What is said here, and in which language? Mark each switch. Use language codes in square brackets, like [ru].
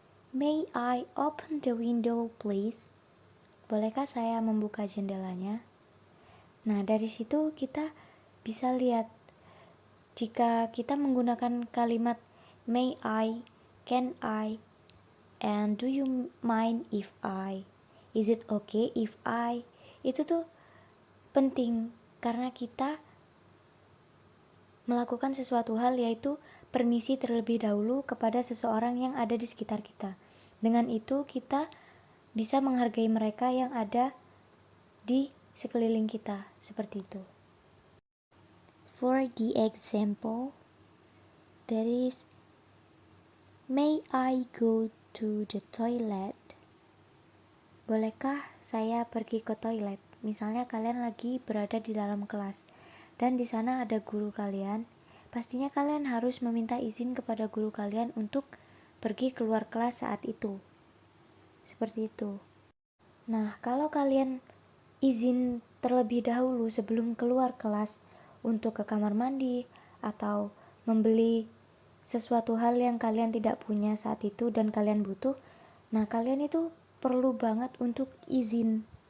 [en] May I open the window please? [id] Bolehkah saya membuka jendelanya? Nah, dari situ kita bisa lihat jika kita menggunakan kalimat [en] may I, can I, and do you mind if I, [id] is it okay if I, itu tuh penting karena kita melakukan sesuatu hal, yaitu permisi terlebih dahulu kepada seseorang yang ada di sekitar kita. Dengan itu kita bisa menghargai mereka yang ada di sekeliling kita, seperti itu. [en] For the example, there is may I go to the toilet? [id] Bolehkah saya pergi ke toilet? Misalnya kalian lagi berada di dalam kelas dan di sana ada guru kalian, pastinya kalian harus meminta izin kepada guru kalian untuk pergi keluar kelas saat itu. Seperti itu. Nah, kalau kalian izin terlebih dahulu sebelum keluar kelas untuk ke kamar mandi atau membeli sesuatu hal yang kalian tidak punya saat itu dan kalian butuh, nah kalian itu perlu banget untuk izin